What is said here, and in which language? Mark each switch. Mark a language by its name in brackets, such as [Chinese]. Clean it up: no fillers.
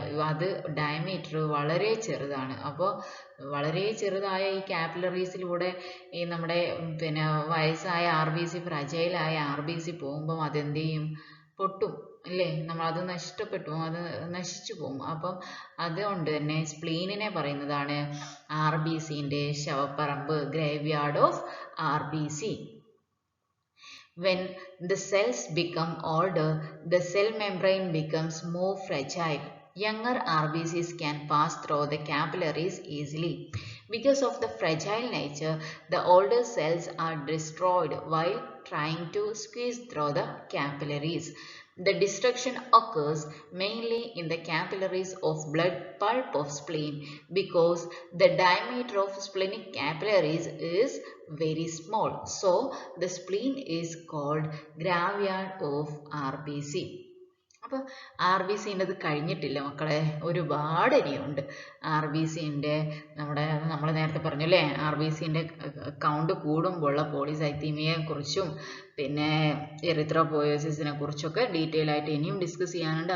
[Malayalam] അത് ഡയമീറ്റർ വളരെ ചെറുതാണ്. അപ്പോൾ വളരെ ചെറുതായ ഈ ക്യാപ്പിലറീസിലൂടെ ഈ നമ്മുടെ വയസ്സായ RBC, ഫ്രജൈലായ RBC പോകുമ്പോൾ അതെന്ത് ചെയ്യും, പൊട്ടും അല്ലേ, അത് നഷ്ടപ്പെട്ടു പോകും, അത് നശിച്ചു പോകും. അപ്പം അതുകൊണ്ട് തന്നെ സ്പ്ലീനിനെ പറയുന്നതാണ് RBCന്റെ ശവപ്പറമ്പ്, [English] Graveyard of RBC. When the cells become older, the cell membrane becomes more fragile. Younger RBCs can pass through the capillaries easily. Because of the fragile nature, the older cells are destroyed while trying to squeeze through the capillaries. The destruction occurs mainly in the capillaries of blood pulp of spleen because the diameter of splenic capillaries is very small. So, the spleen is called graveyard of RBC. [Malayalam] അപ്പോൾ R B സിൻ്റെത് കഴിഞ്ഞിട്ടില്ല മക്കളെ, ഒരുപാട് ഇനിയുണ്ട്. R B സിൻ്റെ നമ്മൾ നേരത്തെ പറഞ്ഞു അല്ലേ, R B സിൻ്റെ count കൂടുമ്പോഴുള്ള പോളിസൈത്തീമിയയെ കുറിച്ചും പിന്നെ എറിത്രോപോയോസിസിനെ കുറിച്ചൊക്കെ ഡീറ്റെയിൽ ആയിട്ട് ഇനിയും ഡിസ്കസ് ചെയ്യാനുണ്ട്.